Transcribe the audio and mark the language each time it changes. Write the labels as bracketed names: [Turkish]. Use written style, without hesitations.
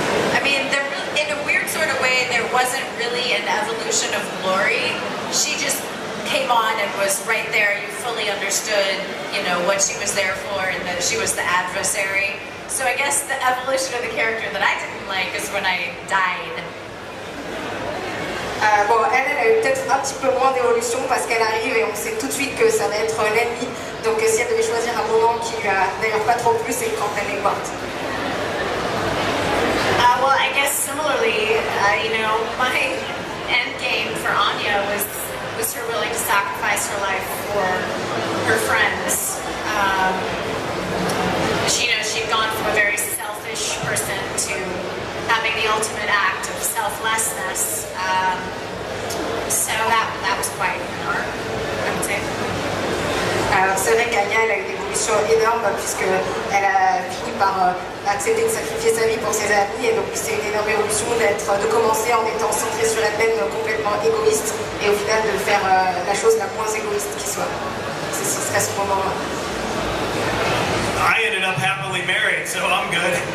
[English] I mean, in a weird sort of way, there wasn't really an evolution of Glory. She just came on and was right there. You fully understood, you know, what she was there for, and that she was the adversary. So I guess the evolution of the character that I didn't like is when I died. [French] Bon, elle a eu peut-être un petit peu moins d'évolution parce qu'elle arrive et on sait tout de suite que ça va être l'ennemi. Donc si elle devait choisir un moment qui lui a d'ailleurs pas trop plu, c'est quand elle est morte. [English] Well, I guess similarly, you know, my end game for Anya was her willing to sacrifice her life for her friends. She, you know, she'd gone from a very selfish person to having the ultimate act of selflessness. So that was quite an arc, I would say. [French] Alors c'est vrai qu'Anya elle a une évolution énorme puisqu'elle a fini par accepter de sacrifier sa vie pour ses amis, et donc c'est une énorme évolution de commencer en étant centrée sur elle-même, complètement égoïste, et au final de faire la chose la moins égoïste qui soit. Ce serait ce moment-là. [English] I ended up happily married, so I'm good.